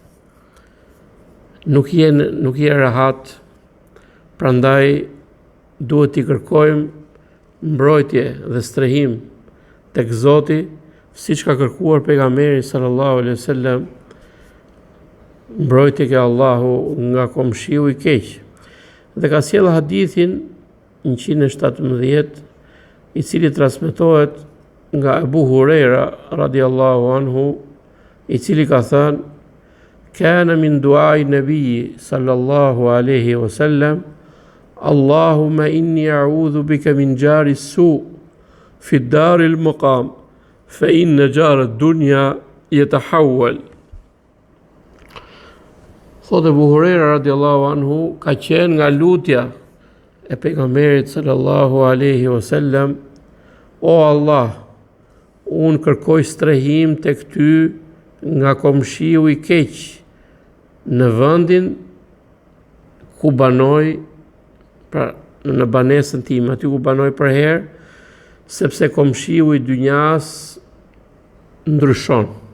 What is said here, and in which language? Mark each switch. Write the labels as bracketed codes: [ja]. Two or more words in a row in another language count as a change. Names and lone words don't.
[sq] nuk je rahat, prandaj duhet t'i kërkojmë mbrojtje dhe strehim tek Zoti, siç ka kërkuar pejgamberi [ar] صلى الله عليه وسلم, [sq] mbrojtje ke Allahu nga komshiu i keq. Dhe ka sjell hadithin 117, i cili transmetohet nga Abu Huraira [ar] رضي الله عنه, [sq] i cili ka thënë: [ar] كان من دعاء النبي صلى الله عليه وسلم اللهم إني أعوذ بك من جار السوء في دار المقام فإن جار الدنيا يتحول. [sq] Thotë Abu Huraira [ar] رضي الله عنه, [sq] ka qenë nga lutja e pejgamberit [ar] صلى الله عليه وسلم: [sq] o Allah, unë kërkoj strehim tek ty nga komshiu i keq në vendin ku banoj, pra në banesën time, aty ku banoj për herë, sepse komshiu i dynjas ndryshon.